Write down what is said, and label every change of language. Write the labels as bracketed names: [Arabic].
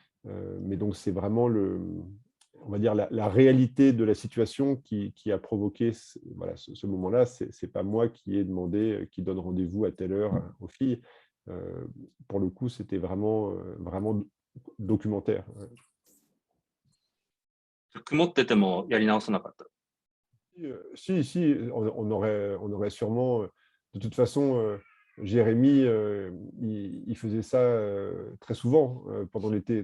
[French] Mais donc, c'est vraiment on va dire la réalité de la situation qui a provoqué voilà, ce moment-là. C'est pas moi qui ai demandé qui donne rendez-vous à telle heure aux filles. Pour le coup, c'était vraiment documentaire. [Japanese] 曇っててもやり直さなかった。 [French] Si, on aurait sûrement. De toute façon, Jérémy, il faisait ça très souvent pendant l'été.